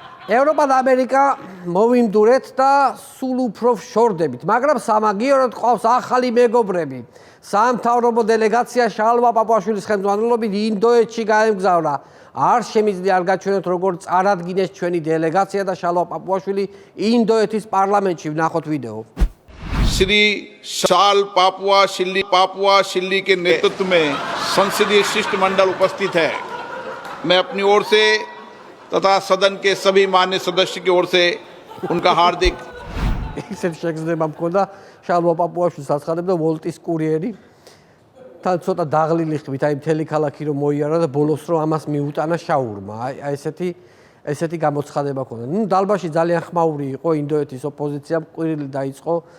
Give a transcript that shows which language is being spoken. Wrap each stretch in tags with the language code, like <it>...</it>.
<ka>ევროპა და ამერიკა მოვიმდურეთ და სულ უფრო ვშორდებით, მაგრამ სამაგიეროდ ყავს ახალი მეგობრები. სამთავრობო დელეგაცია შალვა პაპუაშვილის ხელმძღვანელობით ინდოეთში გაემგზავრა. არ შემიძლია არ გაჩვენოთ როგორ წარადგინეს ჩვენი დელეგაცია და შალვა პაპუაშვილი ინდოეთის პარლამენტში ვნახოთ ვიდეო.</ka> <hi>श्री शाल Papua Shilli के नेतृत्व में संसदीय शिष्टमंडल उपस्थित है। मैं अपनी ओर से तथा सदन के सभी मान्य सदस्य की ओर से उनका हार्दिक</hi> <ka>ისეთ შეგრძნება მქონდა შალვა პაპუაშვილს აცხადებდა ვოლტის კურიერი. თან ცოტა დაღლილი ხმით, აი მთელი ქალაქი რომ მოიარა და ბოლოს რომ ამას მიუტანა შაურმა. აი ესეთი გამოცხადება ქონდა. დალბაში ძალიან ხმაური იყო ინდოეთის ოპოზიციამ, ყვირილი დაიწყო.</ka>